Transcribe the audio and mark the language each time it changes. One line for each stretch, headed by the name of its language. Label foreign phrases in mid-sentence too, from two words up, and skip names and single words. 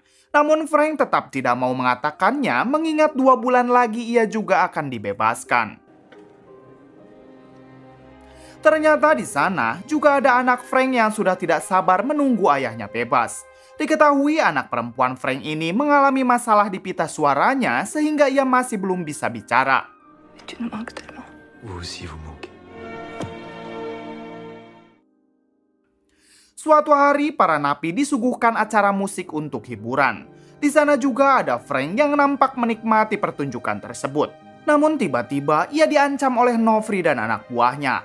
Indonesian: Namun Frank tetap tidak mau mengatakannya mengingat 2 bulan lagi ia juga akan dibebaskan. Ternyata di sana juga ada anak Frank yang sudah tidak sabar menunggu ayahnya bebas. Diketahui anak perempuan Frank ini mengalami masalah di pita suaranya sehingga ia masih belum bisa bicara.
French: Vous aussi, vous manquez.
Indonesian: Suatu hari, para napi disuguhkan acara musik untuk hiburan. Di sana juga ada Frank yang nampak menikmati pertunjukan tersebut. Namun tiba-tiba ia diancam oleh Nofri dan anak buahnya.